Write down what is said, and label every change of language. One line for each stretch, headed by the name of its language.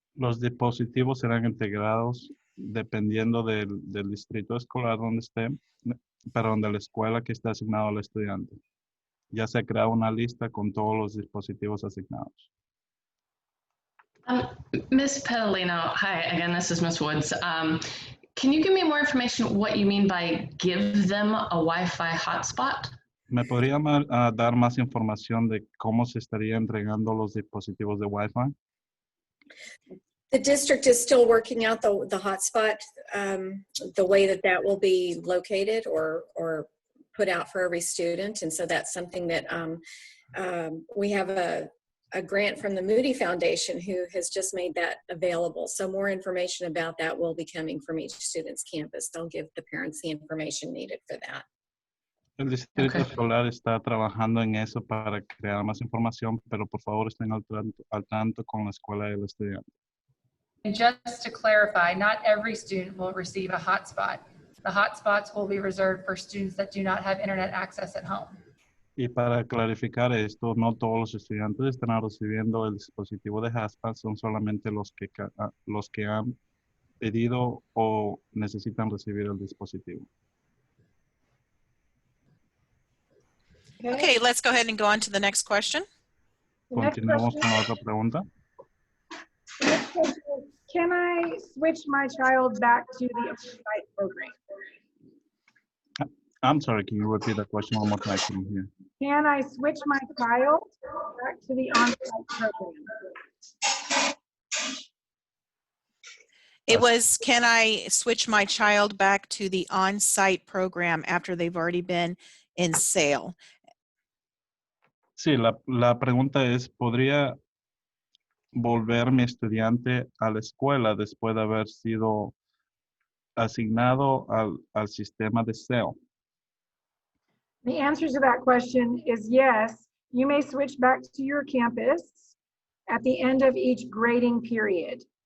Spanish: Los dispositivos serán integrados dependiendo del distrito escolar donde esté, perdón, de la escuela que está asignado al estudiante. Ya se ha creado una lista con todos los dispositivos asignados. Ms.
English: Petalino, hi, again, this is Ms. Woods. Can you give me more information what you mean by give them a Wi-Fi hotspot?
Spanish: ¿Me podría dar más información de cómo se estaría entregando los dispositivos de Wi-Fi?
English: The district is still working out the hotspot, the way that will be located or put out for every student. And so that's something that we have a grant from the Moody Foundation who has just made that available. So more information about that will be coming from each student's campus. They'll give the parents the information needed for that.
Spanish: El distrito escolar está trabajando en eso para crear más información, pero por favor estén al tanto con la escuela del estudiante.
English: And just to clarify, not every student will receive a hotspot. The hotspots will be reserved for students that do not have internet access at home.
Spanish: Y para clarificar esto, no todos los estudiantes estarán recibiendo el dispositivo de hotspot, son solamente los que han pedido o necesitan recibir el dispositivo.
English: Okay, let's go ahead and go on to the next question. The next
Spanish: Continuamos
English: question-
Spanish: con la otra pregunta.
English: the next question is, can I switch my child back to the on-site program? I'm sorry, can you repeat that question one more time? I couldn't hear. Can I switch my child back to the on-site program? It was, can I switch my child back to the on-site program after they've already been in sale?
Spanish: Sí, la pregunta es, ¿podría volver mi estudiante a la escuela después de haber sido asignado al sistema de SEO?
English: The answer to that question is yes. You may switch back to your campus at the end of each grading period.